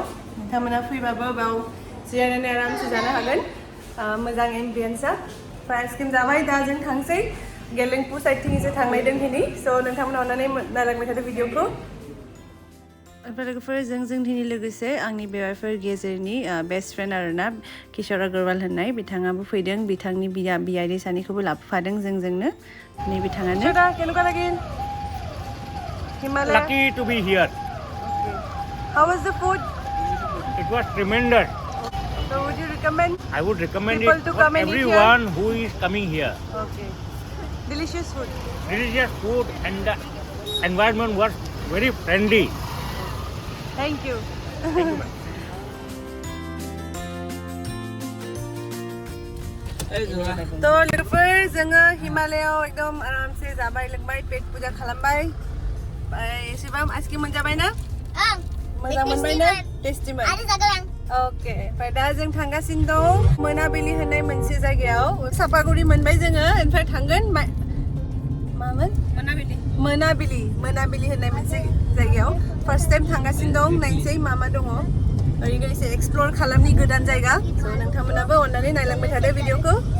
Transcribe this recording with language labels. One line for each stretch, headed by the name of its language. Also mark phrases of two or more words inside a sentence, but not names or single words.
Bodo: नोंथांमोना फैबाबो बेयाव जिरायनानै आरामसे जानो हागोन मोजां एम्बियेन्सआ ओमफ्राय आइसक्रिम जाबाय दा जों थांसै गेलेंफु साइडथिं एसे थांनायदों दिनै स' नोंथांमोना अननानै नायलांबाय थादो भिडिअखौ ओमफ्राय लोगोफोर जों दिनै लोगोसे आंनि बेवाइफोर गेजेरनि
English: best friend
Bodo: आरोना किशोर अग्रवाल होननाय बिथाङाबो फैदों बिथांनि बियादै सानैखौबो लाबोफादों जोंनो नै बिथाङानो
Assamese: কেনেকুৱা লাগিল
Bodo: Himalaya?
English: Lucky to be here. Okay. How was the food? It was tremendous. So would you recommend? I would recommend people it to for come and eat everyone who is coming here. Okay. Delicious food. Delicious food and the environment was very friendly. Thank you. Thank you, ma'am.
Bodo: तो लोगोफोर जोङो हिमालयाव एकदम आरामसे जाबाय लोंबाय पेट पुजा खालामबाय एसेबां आइसक्रिम मोनजाबाय ना मोजां मोनबाय ना टेस्टिमोन ओके ओमफ्राय दा जों थांगासिनो दं मोनाबिलि होननाय मोनसे जायगायाव सापागुरि मोनबाय जोङो ओमफ्राय थांगोन मामोन मोनाबिलि होननाय मोनसे जायगायाव
English: first time
Bodo: थांगासिनो दं नायनोसै मा दङ ओरैनो एसे एक्सप्लर खालामनि गोदान जायगा स' नोंथांमोनाबो अननानै नायलांबाय थादो भिडिअखौ